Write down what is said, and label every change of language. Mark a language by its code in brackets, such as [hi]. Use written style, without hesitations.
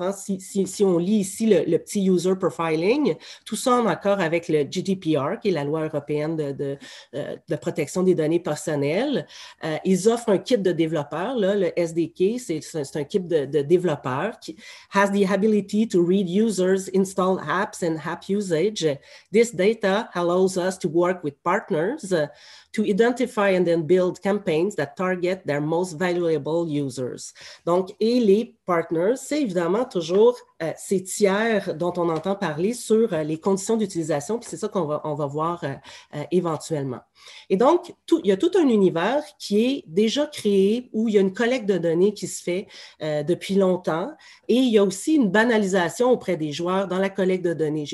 [fr] Hein, si on lit ici le petit user profiling, tout ça en accord avec le GDPR, qui est la loi européenne de protection des données personnelles. Ils offrent un kit de développeurs, là, le SDK, c'est un kit de développeurs qui [en] has the ability to read users, install apps and app usage. This data allows us to work with partners to identify and then build campaigns that target their most valuable users. [fr] Donc, et les partners, c'est évidemment toujours ces tiers dont on entend parler sur les conditions d'utilisation, puis c'est ça qu'on va voir éventuellement. Et donc, il y a tout un univers qui est déjà créé où il y a une collecte de données qui se fait depuis longtemps et il y a aussi une banalisation auprès des joueurs dans la collecte de données.